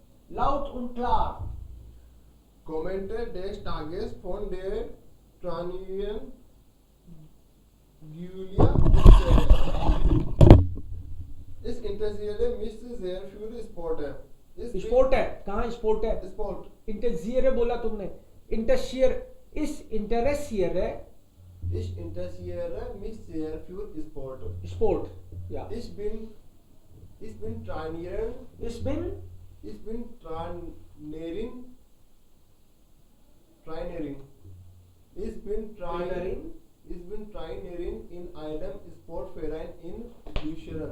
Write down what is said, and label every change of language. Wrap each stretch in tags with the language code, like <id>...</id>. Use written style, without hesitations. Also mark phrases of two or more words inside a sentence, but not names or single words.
<de>laut und klar. Kommente des Tages von der Trainerin Julia. इस interessiere mich sehr für Sport है.</de> <hi>स्पोर्ट है, कहाँ स्पोर्ट है?</hi> <de>Sport.</de> <hi>इंटरसियर बोला तुमने, इंटरसियर, इस इंटरसियर है</hi> <de>Ich interessiere mich sehr für Sport.</de> <hi>स्पोर्ट, या</hi> <de>Ich bin Trainerin. Ich bin Ich bin Trainerin. Trainerin. Ich bin Trainerin in einem Sportverein in Düsseldorf.</de>